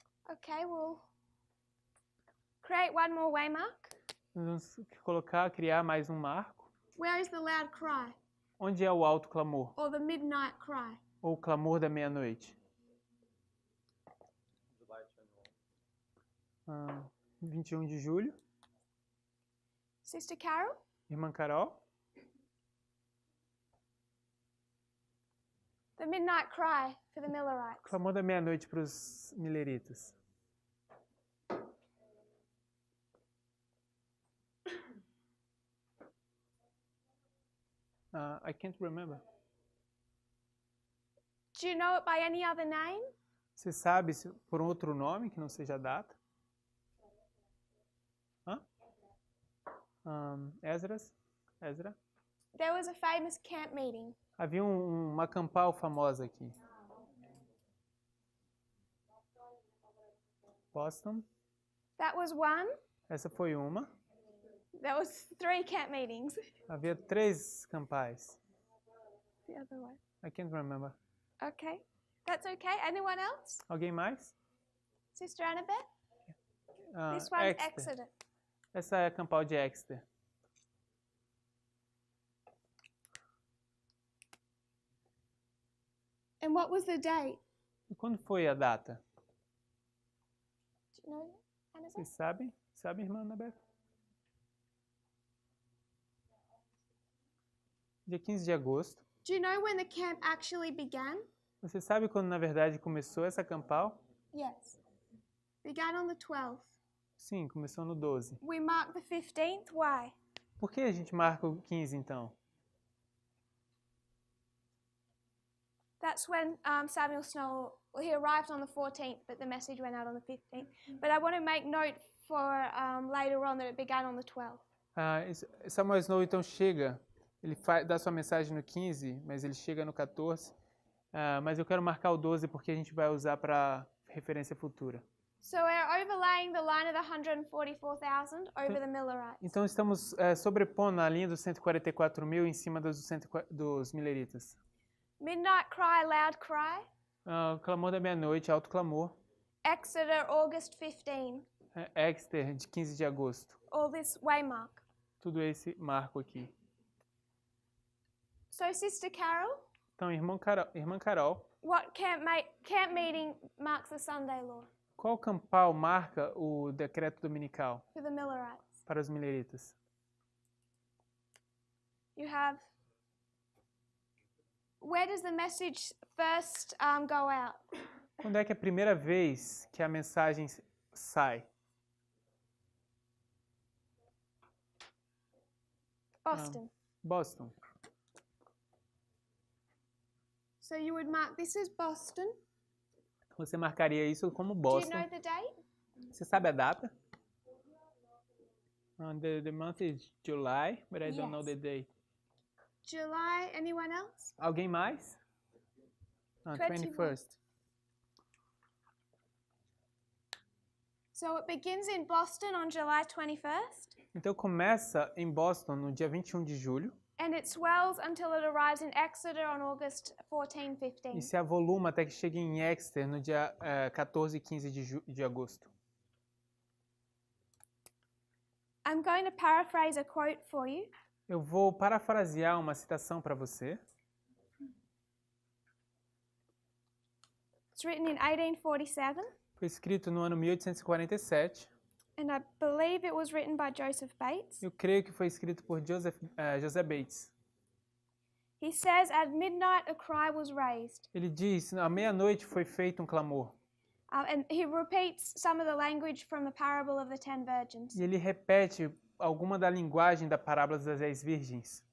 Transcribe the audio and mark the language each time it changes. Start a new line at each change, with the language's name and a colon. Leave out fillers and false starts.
English: Okay, we'll create one more waymark.
Portuguese: Nós vamos criar mais um marco.
English: Where is the loud cry
Portuguese: Onde é o alto clamor?
English: or the midnight cry?
Portuguese: Ou o clamor da meia-noite?
English: July 21.
Portuguese: 21 de julho.
English: Sister Carol?
Portuguese: Irmã Carol.
English: The midnight cry for the Millerites.
Portuguese: Clamor da meia-noite para os mileritas.
English: I can't remember. Do you know it by any other name?
Portuguese: Você sabe por outro nome que não seja a data?
English: Ezra? There was a famous camp meeting.
Portuguese: Havia uma campal famosa aqui.
English: Boston. That was one.
Portuguese: Essa foi uma.
English: There was 3 camp meetings.
Portuguese: Havia 3 campais.
English: The other one. I can't remember. Okay. That's okay. Anyone else?
Portuguese: Alguém mais?
English: Sister Annabeth? This one's Exeter. Exeter.
Portuguese: Essa é a campal de Exeter.
English: And what was the date?
Portuguese: E quando foi a data?
English: Do you know, Annabeth?
Portuguese: Vocês sabem? Sabe, irmã Annabeth? Dia 15 de agosto.
English: Do you know when the camp actually began?
Portuguese: Você sabe quando, na verdade, começou essa campal?
English: Yes. Began on the 12th.
Portuguese: Sim, começou no 12.
English: We mark the 15th. Why?
Portuguese: Por que a gente marca o 15, então?
English: That's when Samuel Snow, well, he arrived on the 14th, but the message went out on the 15th. But I want to make note for later on that it began on the 12th.
Portuguese: Samuel Snow, então, chega, ele dá sua mensagem no 15, mas ele chega no 14. Mas eu quero marcar o 12 porque a gente vai usar para referência futura.
English: So we're overlaying the line of the 144,000 over the Millerites.
Portuguese: Então, estamos sobrepondo a linha dos 144 mil em cima dos mileritas.
English: Midnight cry, loud cry.
Portuguese: Clamor da meia-noite, alto clamor.
English: Exeter, August 15.
Portuguese: Exeter, de 15 de agosto.
English: All this waymark.
Portuguese: Tudo esse marco aqui.
English: So Sister Carol,
Portuguese: Então, irmã Carol,
English: what camp meeting marks the Sunday law
Portuguese: qual campal marca o decreto dominical
English: for the Millerites?
Portuguese: para os mileritas?
English: You have. Where does the message first go out?
Portuguese: Quando é que é a primeira vez que a mensagem sai?
English: Boston.
Portuguese: Boston.
English: So you would mark this as Boston.
Portuguese: Você marcaria isso como
English: Do you Boston. know the date?
Portuguese: Você sabe a data?
English: The month is July, but I don't know Yes. the date. July. Anyone else?
Portuguese: Alguém mais? 21st.
English: So it begins in Boston on July 21st,
Portuguese: Então começa em Boston no dia 21 de julho
English: and it swells until it arrives in Exeter on August 14, 15.
Portuguese: e se avoluma até que chegue em Exeter no dia 14 e 15 de agosto.
English: I'm going to paraphrase a quote for you.
Portuguese: Eu vou parafrasear uma citação para você.
English: It's written in 1847,
Portuguese: Foi escrito no ano 1847.
English: and I believe it was written by Joseph Bates.
Portuguese: Eu creio que foi escrito por José Bates.
English: He says, "At midnight a cry was raised."
Portuguese: Ele diz, à meia-noite foi feito um clamor.
English: And he repeats some of the language from the parable of the 10 virgins.
Portuguese: E ele repete alguma da linguagem da parábola das 10 virgens.